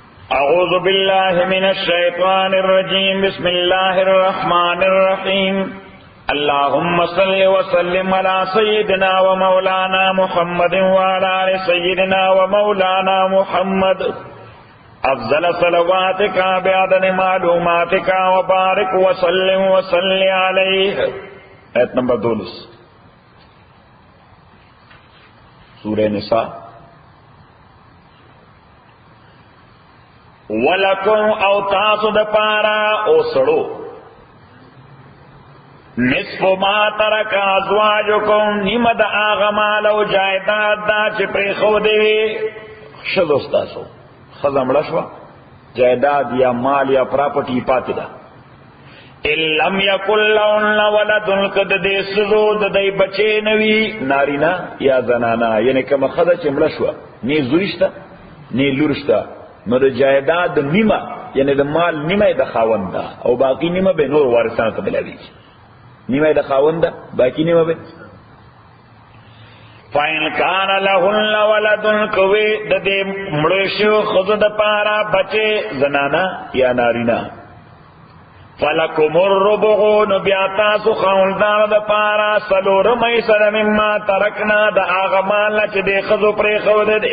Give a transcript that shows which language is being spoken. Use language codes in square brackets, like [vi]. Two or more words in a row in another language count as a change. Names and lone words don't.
[ar] اعوذ باللہ من الشیطان الرجیم بسم اللہ الرحمن الرحیم اللہم صل وسلم علی سیدنا و مولانا محمد وعلی آل سیدنا و مولانا محمد افضل صلواتک بعدد معلوماتک وبارک وسلم وصلی علیہ. [ps] آیت نمبر 12 سورہ نساء. ولکم او تاسو د پارا او سړو نصف [ar] ما ترک ازواجکم [ps] نیمه د هغه مال او جایداد دا چې پرېښودې وي ښځو ستاسو. ښځه مړه شوه، جایداد یا مال یا پراپرټي پاتې ده. [ar] ان لم یکن لهن ولد [ps] که د دې ښځو د دوی بچی نه وي نارینه یا زنانه، یعنې کومه ښځه چې مړه شوه نه زوی شته نه لور شته، نو د جایداد نیمه یعنی د مال نیمه د خاوند ده او باقی نیمه به نور وارثانو ته ملاویږي. نیمه د خاوند ده باقی نیمه به. [ar] فإن کان لهن ولد [ps] کوي د دې مړو شو ښځو د پاره بچې زنانه یا نارینه، [ar] فلکم الربع [ps] نو بیا تاسو خاوندانو د پاره څلورم حصه [ar] مما ترکنا [ps] د هغه مال نه چې دې ښځو پرېښودی دی.